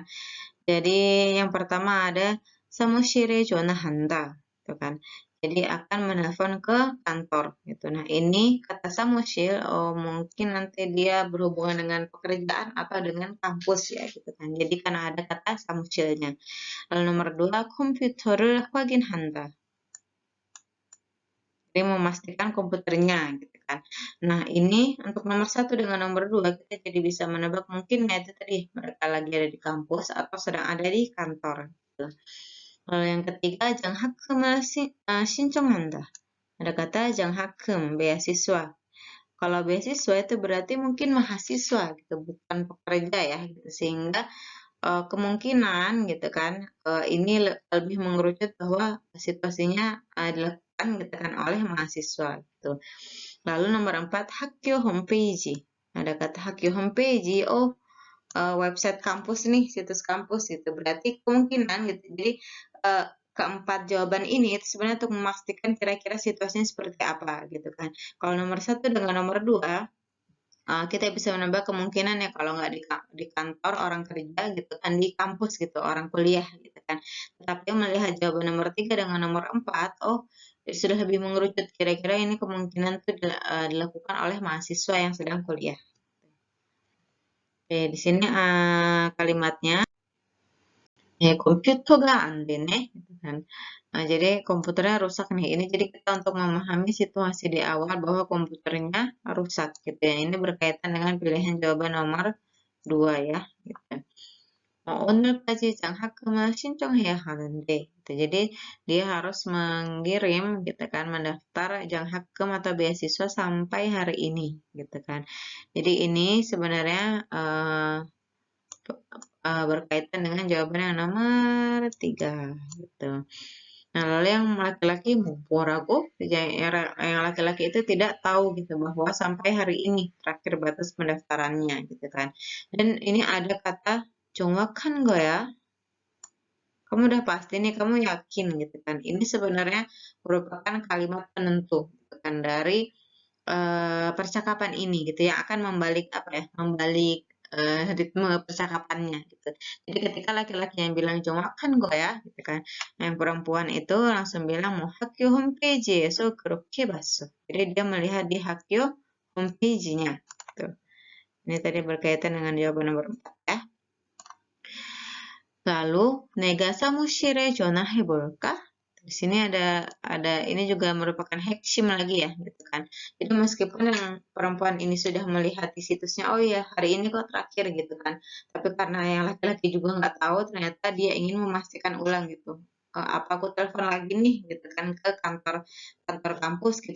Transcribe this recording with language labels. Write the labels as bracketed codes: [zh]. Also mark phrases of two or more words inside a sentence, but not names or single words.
[id] Jadi yang pertama ada [ko] 사무실에 전화한다 [id] gitu kan. Jadi akan menelpon ke kantor gitu. Nah, ini kata samushil mungkin nanti dia berhubungan dengan pekerjaan atau dengan kampus ya gitu kan. Jadi karena ada kata samushilnya. Lalu nomor 2 [ko] komputer을 확인한다. [id] Jadi memastikan komputernya gitu kan. Nah, ini untuk nomor 1 dengan nomor 2 kita jadi bisa menebak mungkin ya itu tadi mereka lagi ada di kampus atau sedang ada di kantor gitu. Lalu yang ketiga [ko] 장학금을 신청한다. [id] Ada kata 장학금 beasiswa. Kalau beasiswa itu berarti mungkin mahasiswa gitu, bukan pekerja ya gitu. Sehingga kemungkinan gitu kan ini lebih mengerucut bahwa situasinya dilakukan gitu kan oleh mahasiswa gitu. Lalu nomor 4 [ko] 학교 홈페이지. [id] Ada kata [ko] 학교 홈페이지. [id] Oh, website kampus nih, situs kampus gitu. Berarti kemungkinan gitu. Jadi keempat jawaban ini itu sebenarnya untuk memastikan kira-kira situasinya seperti apa gitu kan. Kalau nomor 1 dengan nomor 2 kita bisa menambah kemungkinan ya kalau nggak di kantor orang kerja gitu kan, di kampus gitu orang kuliah gitu kan. Tetapi melihat jawaban nomor 3 dengan nomor 4, oh sudah lebih mengerucut kira-kira ini kemungkinan itu dilakukan oleh mahasiswa yang sedang kuliah. Oke, di sini kalimatnya komputernya [ko] 안 되네 [id] gitu kan. Nah, jadi komputernya rusak nih. Ini jadi kita untuk memahami situasi di awal bahwa komputernya rusak gitu ya. Ini berkaitan dengan pilihan jawaban nomor 2 ya gitu. [ko] 오늘까지 장학금을 신청해야 하는데 gitu. [id] Jadi dia harus mengirim gitu kan, mendaftar 장학금 atau beasiswa sampai hari ini gitu kan. Jadi ini sebenarnya berkaitan dengan jawaban yang nomor 3 gitu. Nah, lalu yang laki-laki 뭐라고? Yang laki-laki itu tidak tahu gitu bahwa sampai hari ini terakhir batas pendaftarannya gitu kan. Dan ini ada kata [ko] 정확한 거야. [id] Kamu udah pasti nih, kamu yakin gitu kan. Ini sebenarnya merupakan kalimat penentu gitu kan dari percakapan ini gitu ya akan membalik apa ya, membalik ritme percakapannya gitu. Jadi ketika laki-laki yang bilang [ko] 정확한 거야 [id] gitu kan. Nah, yang perempuan itu langsung bilang mau [ko] 학교 홈페이지에서 그렇게 봤어. [id] Jadi dia melihat di [ko] 학교 홈페이지nya [id] gitu. Ini tadi berkaitan dengan jawaban nomor 4 ya. [ko] Lalu 내가 사무실에 전화해볼까? [id] Di sini ada ini juga merupakan heksim lagi ya gitu kan. Jadi meskipun yang perempuan ini sudah melihat di situsnya, oh iya hari ini kok terakhir gitu kan. Tapi karena yang laki-laki juga nggak tahu, ternyata dia ingin memastikan ulang gitu. Apa aku telepon lagi nih gitu kan ke kantor kantor kampus gitu.